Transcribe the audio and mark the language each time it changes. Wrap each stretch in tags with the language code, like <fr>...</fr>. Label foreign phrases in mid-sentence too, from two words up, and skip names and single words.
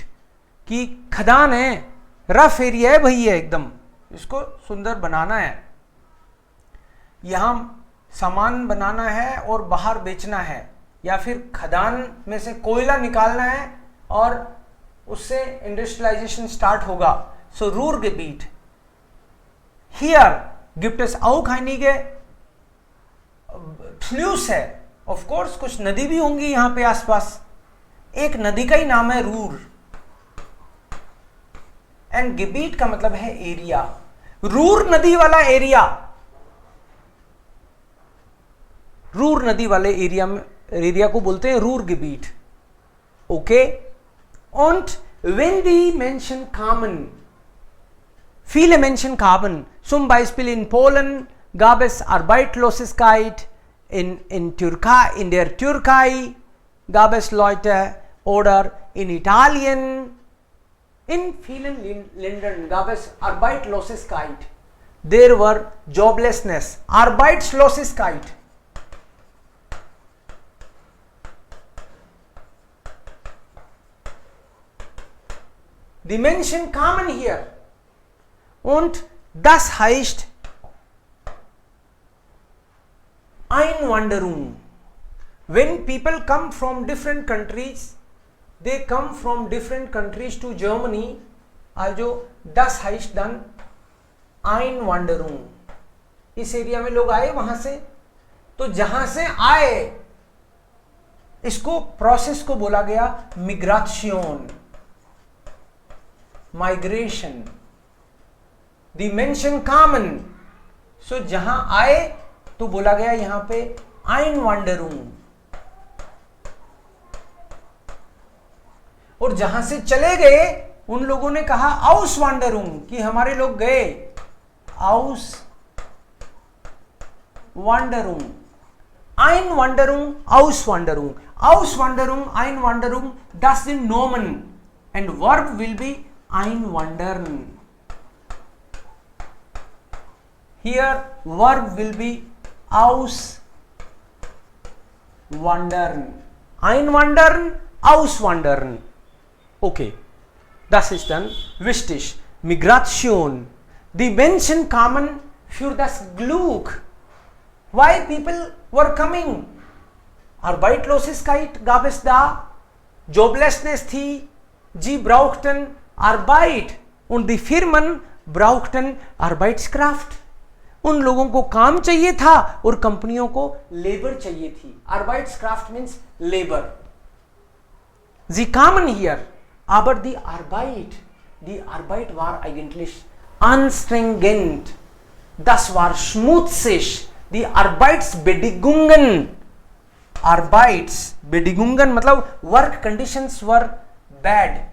<hi>कि खदान है,</hi> <en>rough area</en> <hi>है भैया, एकदम इसको सुंदर बनाना है, यहां सामान बनाना है और बाहर बेचना है, या फिर खदान में से कोयला निकालना है और उससे</hi> <en>industrialization start</en> <hi>होगा. सो Ruhrgebiet.</hi> <de>Hier gibt es auch einige Flüsse.</de> <en>of course</en> <hi>कुछ नदी भी होंगी यहां पे आसपास. एक नदी का ही नाम है रूर. एंड गिबीट का मतलब है एरिया, रूर नदी वाला एरिया, रूर नदी वाले एरिया में, एरिया को बोलते हैं रूर गिबीट. ओके.</hi> <de>Und wenn die Menschen kamen, viele Menschen kamen, zum Beispiel in Polen gab es Arbeitslosigkeit, in der Türkei gab es Leute, oder in Italien, in vielen Ländern gab es Arbeitslosigkeit.</de> <en>There were joblessness,</en> <de>Arbeitslosigkeit. Die Menschen kamen hier und das heißt Einwanderung.</de> <en>When people come from different countries, they come from different countries to Germany,</en> <de>also das heißt dann Einwanderung.</de> <hi>इस एरिया में लोग आए वहां से, तो जहां से आए इसको प्रोसेस को बोला गया मिग्राशन, माइग्रेशन.</hi> <de>die Menschen kamen,</de> <hi>सो जहां आए तो बोला गया यहां पे आइनवांडरुंग, और जहां से चले गए उन लोगों ने कहा आउसवांडरुंग, कि हमारे लोग गए.</hi> <de>Auswanderung, Einwanderung, Auswanderung, Auswanderung, Einwanderung, das sind Nomen</de> <en>and verb will be einwandern. Here verb will be auswandern, einwandern, auswandern.</en> <de>Okay, das ist dann wichtig. Migration. Die Menschen kamen für das Glück.</de> <en>Why people were coming?</en> <de>Arbeitslosigkeit gab es da, Joblessness थी, Sie brauchten Arbeit und die Firmen brauchten Arbeitskraft.</de> <hi>उन लोगों को काम चाहिए था और कंपनियों को लेबर चाहिए थी.</hi> <de>Arbeitskraft</de> <en>means labor.</en> <de>Sie kamen hier, aber die Arbeit war eigentlich anstrengend. Das war schmutzig. Die Arbeitsbedingungen मतलब</de> <en>work conditions were bad.</en>